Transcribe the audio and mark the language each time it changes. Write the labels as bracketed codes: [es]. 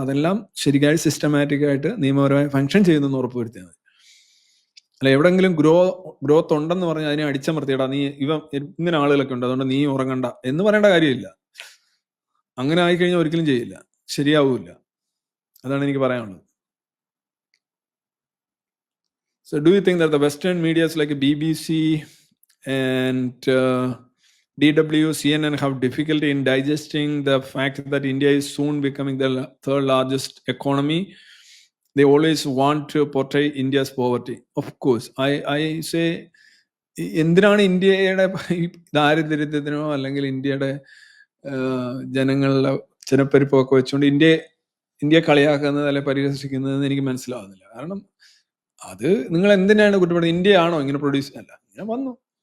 [ml] അതെല്ലാം ശരിയായി സിസ്റ്റമാറ്റിക് ആയിട്ട് നിയമപരമായി ഫംഗ്ഷൻ ചെയ്യുന്നെന്ന് ഉറപ്പുവരുത്തിയാൽ മതി. അല്ല, എവിടെങ്കിലും ഗ്രോത്ത് ഉണ്ടെന്ന് പറഞ്ഞാൽ അതിനെ അടിച്ചമർത്തിയിടാ, നീ ഇങ്ങനെ ആളുകളൊക്കെ ഉണ്ട് അതുകൊണ്ട് നീ ഉറങ്ങണ്ട എന്ന് പറയേണ്ട കാര്യമില്ല. അങ്ങനെ ആയിക്കഴിഞ്ഞാൽ ഒരിക്കലും ചെയ്യില്ല, ശരിയാവൂല. അതാണ് എനിക്ക് പറയാനുള്ളത്. [en] So do you think that the Western medias like BBC and DW, CNN have difficulty in digesting the fact that India is soon becoming the third largest economy? They always want to portray India's poverty. Of course, I say, [ml] എന്തിനാണ് ഇന്ത്യയുടെ ദാരിദ്ര്യത്തിനോ അല്ലെങ്കിൽ ഇന്ത്യയുടെ ജനങ്ങളുടെ ജനപ്പെരുപ്പമൊക്കെ വെച്ചുകൊണ്ട് ഇന്ത്യയെ കളിയാക്കുന്നത് അല്ലെ പരിഹസിക്കുന്നതെന്ന് എനിക്ക് മനസ്സിലാവുന്നില്ല. കാരണം അത് നിങ്ങൾ എന്തിനാണ് കുറ്റപ്പെടുന്നത്? ഇന്ത്യ ആണോ ഇങ്ങനെ പ്രൊഡ്യൂസ് അല്ല, ഇങ്ങനെ വന്നു.